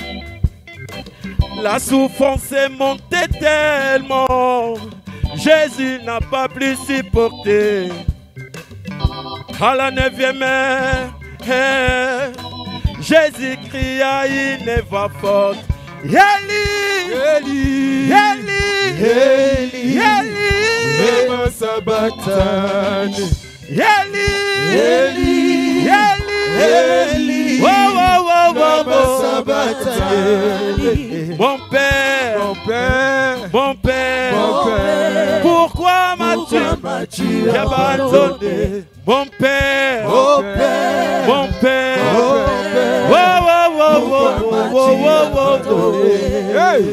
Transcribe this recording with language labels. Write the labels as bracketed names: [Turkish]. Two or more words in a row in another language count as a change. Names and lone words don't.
[French] La souffrance est montée tellement. Jésus n'a pas plus supporté. À la 9e heure, Jésus cria une voix forte. [Aramaic] Eli, Eli, Eli, Eli, Eli, lema sabachthani. Eli, Eli, Eli, Eli, oh, oh, oh, oh, lema oh. sabachthani. [French] Mon père, Mon père, mon père, mon père, pourquoi m'as-tu m'as-tu abandonné? Mon père, mon père, mon père, mon père, wow, wow, wow, wow, wow, wow, wow, wow. Hey.